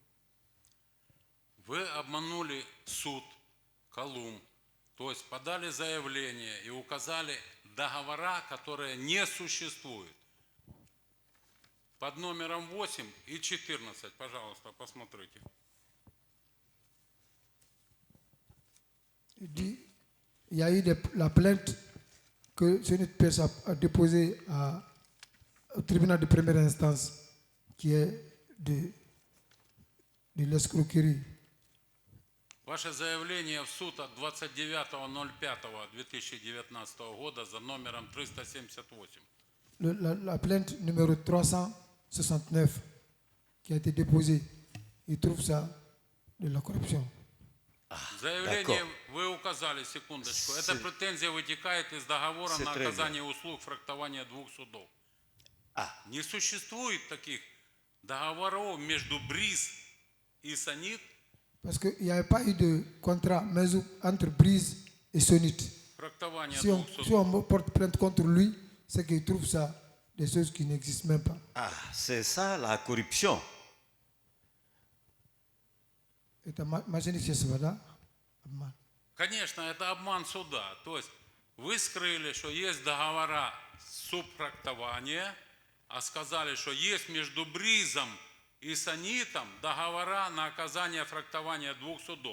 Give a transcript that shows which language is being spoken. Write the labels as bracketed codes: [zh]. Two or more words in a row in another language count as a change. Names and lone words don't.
[ru] Вы обманули суд, Колумб, то есть подали заявление и указали договора, которые не существуют. Под номером 8 и 14, пожалуйста, посмотрите. [fr] Il y a eu la plainte que Sonidpêche a déposée au tribunal de première instance, qui est de l'escroquerie. [ru] Ваше заявление в суд от 29.05.2019 года за номером 378. [fr] La plainte numéro 369 qui a été déposée, il trouve ça de la corruption. [ru] Заявление вы указали, секундочку. Эта претензия вытекает из договора на оказание услуг фрахтования двух судов. Не существует таких договоров между Бриз и Сонид. [fr] Parce qu'il n'y avait pas eu de contrat entre Brise et Sonid. Si on porte plainte contre lui, c'est qu'il trouve ça des choses qui n'existent même pas. Ah, c'est ça la corruption. [ru] Это мошенничество, да? Обман. Конечно, это обман суда. То есть вы скрыли, что есть договора субфрахтования, а сказали, что есть между Бризом и санитом договора на оказание фрактования двух судов.